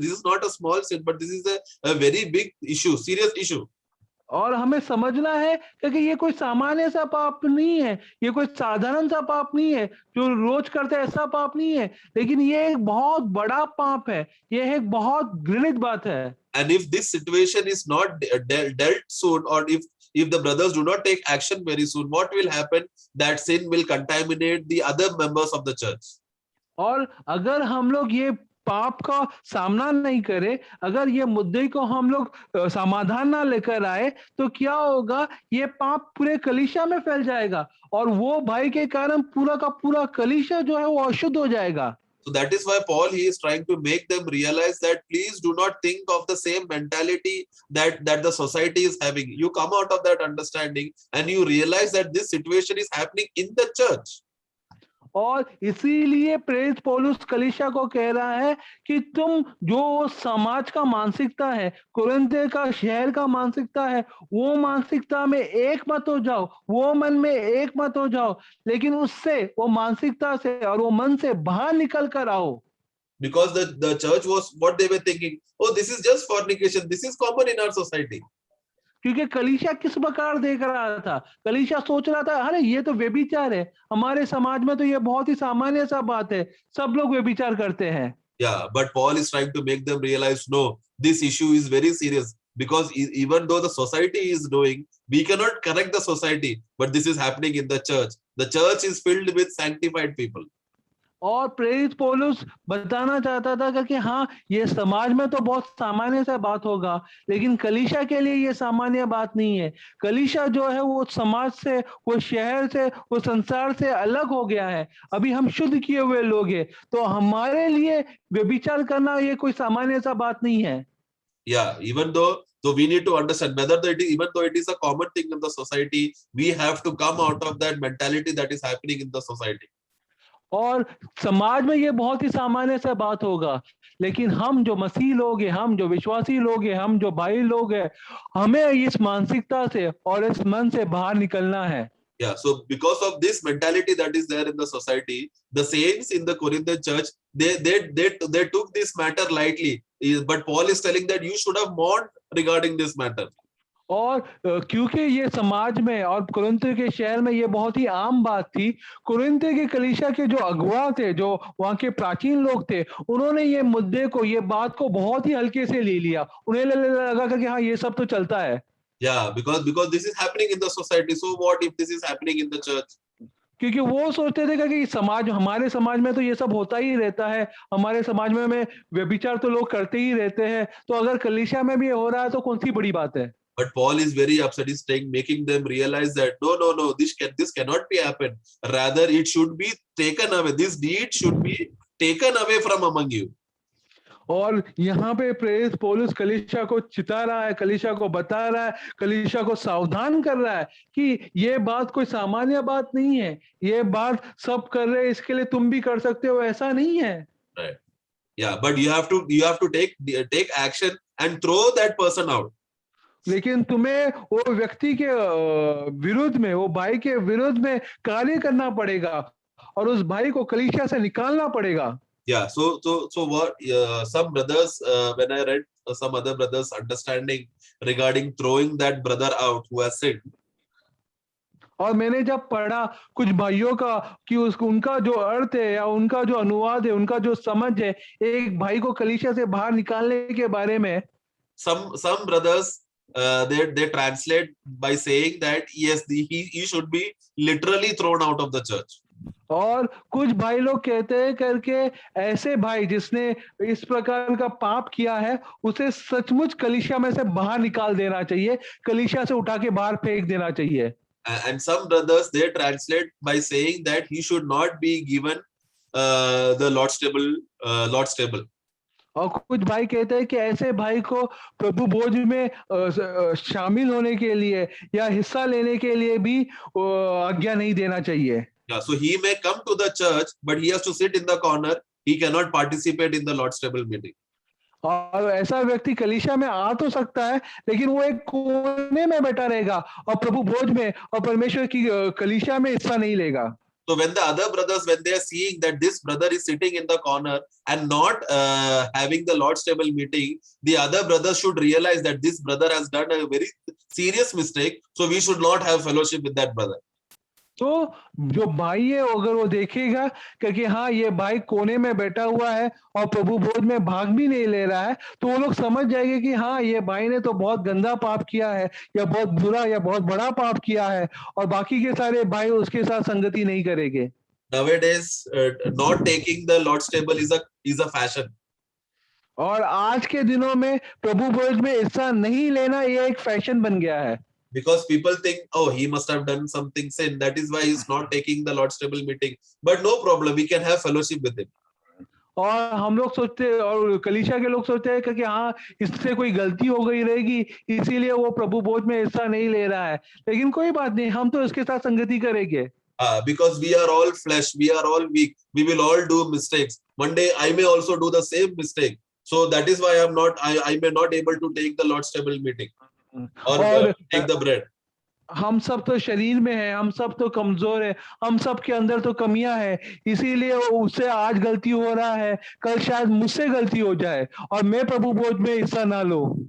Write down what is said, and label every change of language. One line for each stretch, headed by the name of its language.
English: This is not a small sin, but this is a very big issue, serious issue.
Hindi: और हमें समझना है क्योंकि ये कोई सामान्य सा पाप नहीं है, ये कोई साधारण सा पाप नहीं है जो रोज करते ऐसा पाप नहीं है, लेकिन ये एक बहुत बड़ा पाप है, ये एक बहुत घृणित बात है।
English: And if this situation is not dealt soon, or if the brothers do not take action very soon, what will happen? That sin will contaminate the other members of the church.
Hindi: और अगर हम लोग ये पाप का सामना नहीं करें, अगर ये मुद्दे को हम लोग समाधान ना लेकर आए तो क्या होगा, ये पाप पूरे कलीसिया में फैल जाएगा और वो भाई के कारण पूरा का पूरा कलीसिया जो है वो अशुद्ध हो जाएगा।
English: So that is why Paul, he is trying to make them realize that please do not think of the same mentality that the society is having. You come out of that understanding and you realize that this situation is happening in the church.
Hindi: और इसीलिए प्रेरित पौलुस कलीसिया को कह रहा है कि तुम जो समाज का मानसिकता है, कोरिन्थ का शहर का मानसिकता है, वो मानसिकता में एक मत हो जाओ, वो मन में एक मत हो जाओ, लेकिन उससे, वो मानसिकता से और वो मन से बाहर निकल कर आओ।
English: Because the church was what they were thinking, oh, this is just fornication, this is common in our society.
Hindi: क्योंकि कलीसिया किस प्रकार देख रहा था, कलीसिया सोच रहा था अरे ये तो व्यभिचार है, हमारे समाज में तो ये बहुत ही सामान्य सा बात है, सब लोग व्यभिचार करते हैं।
English: Yeah, but Paul is trying to make them realize, no, this issue is very serious, because even though the society is doing, we cannot correct the society, but this is happening in the church. The church is filled with sanctified people.
Hindi: और प्रेरित पौलुस बताना चाहता था कि हाँ, ये समाज में तो बहुत सामान्य सा बात होगा, लेकिन कलीसिया के लिए ये सामान्य बात नहीं है। कलीसिया जो है वो समाज से, वो शहर से, वो संसार से अलग हो गया है। अभी हम शुद्ध किए हुए लोग हैं, तो हमारे लिए व्यभिचार करना ये कोई सामान्य सा बात नहीं है।
English: Yeah, even though we need to understand whether even though it is a common thing in the society, we have to come out of that mentality that is happening in the society.
Hindi: और समाज में ये बहुत ही सामान्य सा बात होगा, लेकिन हम जो मसीह लोग हैं, हम जो विश्वासी लोग हैं, हम जो भाई लोग हैं, हमें इस मानसिकता से और इस मन से बाहर निकलना है।
English: Yeah, so because of this mentality that is there in the society, the saints in the Corinthian church, they took this matter lightly. But Paul is telling that you should have mourned regarding this matter.
Hindi: और क्योंकि ये समाज में और Corinth के शहर में ये बहुत ही आम बात थी, कुरिन्थ के कलीसिया के जो अगुआ थे, जो वहाँ के प्राचीन लोग थे, उन्होंने ये मुद्दे को, ये बात को बहुत ही हल्के से ले लिया। उन्हें लगा कि हाँ, ये सब तो चलता है।
English: Yeah, because this is happening in the society. So what if this is happening in the church?
Hindi: क्योंकि वो सोचते थे कि समाज, हमारे समाज में तो ये सब होता ही रहता है, हमारे समाज में व्यभिचार तो लोग करते ही रहते हैं, तो अगर कलीसिया में भी हो रहा है तो कौन सी बड़ी बात है।
English: But Paul is very upset. He's making them realize that no, this cannot be happen. Rather, it should be taken away. This deed should be taken away from among you.
Hindi: और यहाँ पे प्रेरित पौलुस कलीसिया को चिता रहा है, कलीसिया को बता रहा है, कलीसिया को सावधान कर रहा है कि ये बात कोई सामान्य बात नहीं है, ये बात सब कर रहे हैं, इसके लिए तुम भी कर सकते हो, ऐसा नहीं है।
English: Right. Yeah, but you have to take action and throw that person out.
Hindi: लेकिन तुम्हें वो व्यक्ति के विरुद्ध में, वो भाई के विरुद्ध में कार्य करना पड़ेगा और उस भाई को कलीसिया से निकालना पड़ेगा।
English: Yeah, so what some brothers, when I read some other brothers understanding regarding throwing that brother out who has sinned,
Hindi: और मैंने जब पढ़ा कुछ भाइयों का कि उनका जो अर्थ है या उनका जो अनुवाद है, उनका जो समझ है एक भाई को कलीसिया से बाहर निकालने के बारे में,
English: some brothers they translate by saying that yes, he should be literally thrown out of the church.
Hindi: और कुछ भाई लोग कहते हैं करके ऐसे भाई जिसने इस प्रकार का पाप किया है उसे सचमुच कलीसिया में से बाहर निकाल देना चाहिए, कलीसिया से उठा के बाहर फेंक देना चाहिए।
English: And some brothers they translate by saying that he should not be given the Lord's table.
Hindi: और कुछ भाई कहते हैं कि ऐसे भाई को प्रभु भोज में शामिल होने के लिए या हिस्सा लेने के लिए भी आज्ञा नहीं देना चाहिए।
English: Yeah, so he may come to the church, but he has to sit in the corner. He cannot participate in the Lord's table meeting.
Hindi: और ऐसा व्यक्ति कलीसिया में आ तो सकता है, लेकिन वो एक कोने में बैठा रहेगा और प्रभु भोज में और परमेश्वर की कलीसिया में हिस्सा नहीं लेगा।
English: So when the other brothers, when they are seeing that this brother is sitting in the corner and not having the Lord's table meeting, the other brothers should realize that this brother has done a very serious mistake. So we should not have fellowship with that brother.
Hindi: तो जो भाई है अगर वो देखेगा क्योंकि हाँ ये भाई कोने में बैठा हुआ है और प्रभु भोज में भाग भी नहीं ले रहा है, तो वो लोग समझ जाएंगे कि हाँ ये भाई ने तो बहुत गंदा पाप किया है या बहुत बुरा या बहुत बड़ा पाप किया है, और बाकी के सारे भाई उसके साथ संगति नहीं करेंगे।
English: Nowadays, not taking the Lord's table is a fashion.
Hindi: और आज के दिनों में प्रभु भोज में हिस्सा नहीं लेना ये एक फैशन बन गया है।
English: Because people think, oh, he must have done something sin. That is why he's not taking the Lord's table meeting. But no problem, we can have fellowship with him.
Hindi: और हम लोग सोचते और कलीसिया के लोग सोचते हैं कि हाँ इससे कोई गलती हो गई रहेगी इसीलिए वो प्रभु भोज में हिस्सा नहीं ले रहा है, लेकिन कोई बात नहीं, हम तो इसके साथ संगति करेंगे।
English: Because we are all flesh, we are all weak, we will all do mistakes. One day I may also do the same mistake. So that is why I may not able to take the Lord's table meeting or take the bread.
Hindi: हम सब तो शरीर में है, हम सब तो कमजोर है, हम सब के अंदर तो कमियां है, इसीलिए उससे आज गलती हो रहा है, कल शायद मुझसे गलती हो जाए और मैं प्रभु भोज में हिस्सा ना लूं।